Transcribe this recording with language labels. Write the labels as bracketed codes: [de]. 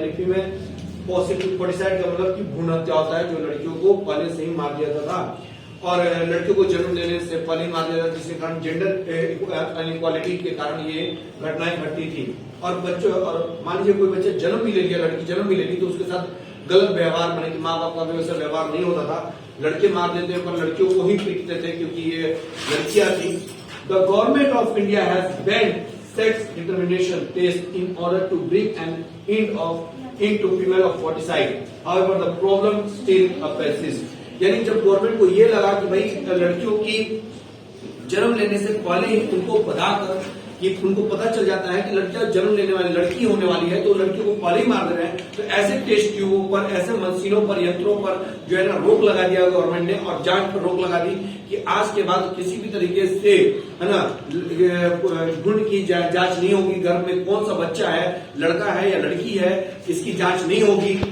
[hi] यानी फीमेल फोर्टिसाइड का मतलब कि भ्रूण हत्या होता है, जो लड़कियों को पहले से ही मार दिया जाता था और लड़कियों को जन्म देने से पहले ही मार दिया जाता, जिसके कारण जेंडर इनइक्वालिटी के कारण ये घटनाएं घटती थी। और बच्चों, और मान लीजिए कोई बच्चे जन्म भी ले लिया, लड़की जन्म भी ले ली, तो उसके साथ गलत व्यवहार, माने कि माँ बाप का भी वैसा व्यवहार नहीं होता था। लड़के मार देते हैं पर लड़कियों को ही पीटते थे क्योंकि ये लड़कियां थी। [en] The government of India has banned sex determination test in order to bring an end into female of foeticide. However, the problem still persists. [hi] यानी जब गवर्नमेंट को ये लगा कि भाई लड़कियों की जन्म लेने से पहले ही उनको बताकर कि उनको पता चल जाता है कि लड़कियां जन्म लेने वाली लड़की होने वाली है, तो लड़कियों को पहले ही मार दे रहे हैं। तो ऐसे टेस्ट ट्यूबों पर, ऐसे मशीनों पर, यंत्रों पर जो है ना रोक लगा दिया गवर्नमेंट ने, और जांच पर रोक लगा दी कि आज के बाद किसी भी तरीके से है ना भ्रूण की जांच नहीं होगी, गर्भ में कौन सा बच्चा है, लड़का है या लड़की है, इसकी जांच नहीं होगी।